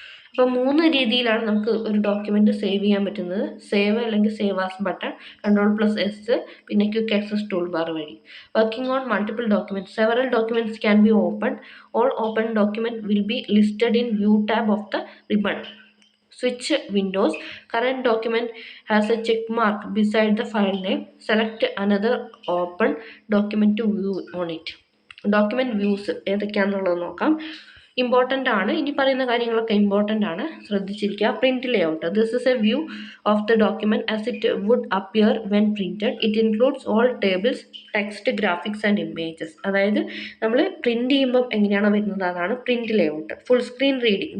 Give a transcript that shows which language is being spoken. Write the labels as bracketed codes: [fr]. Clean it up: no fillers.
[ml] അപ്പോൾ 3 രീതിയിലാണ് നമുക്ക് ഒരു ഡോക്യുമെൻറ്റ് സേവ് ചെയ്യാൻ പറ്റുന്നത്. സേവ് അല്ലെങ്കിൽ സേവ് ആസ് ബട്ടൺ, Ctrl+S, പിന്നെ ക്വിക്ക് ആക്സസ് ടൂൾ ബാർ വഴി. [en] Working on multiple documents, several documents can be open. All open document will be listed in view tab of the ribbon. Switch windows, current document has a check mark beside the file name. Select another open document to view on it. [ml] Document views ഏതൊക്കെയാണെന്നുള്ളത് നോക്കാം. Important ആണ്, ഇനി പറയുന്ന കാര്യങ്ങളൊക്കെ important ആണ്, ശ്രദ്ധിച്ചിരിക്കുക. Print layout. [en] This is a view of the document as it would appear when printed. It includes all tables, text, graphics and images. [ml] അതായത് നമ്മൾ print ചെയ്യുമ്പോൾ എങ്ങനെയാണോ വരുന്നത് അതാണ് print layout. Full screen reading.